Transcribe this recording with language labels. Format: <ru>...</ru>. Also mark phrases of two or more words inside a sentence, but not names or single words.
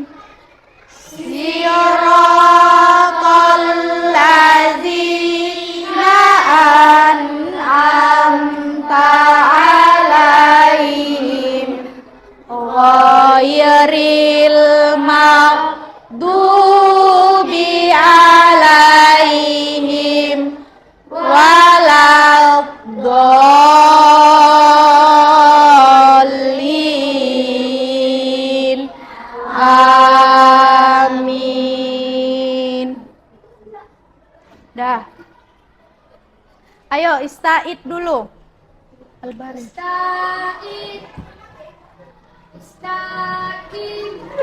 <ar>صراط الذين أنعمت عليهم غير المغضوب عليهم ولا الضالين. Amin.</ar> <id>Dah. Ayo ista'id dulu. Al-Bari.</id> <ar>استقم. استقم.</ar>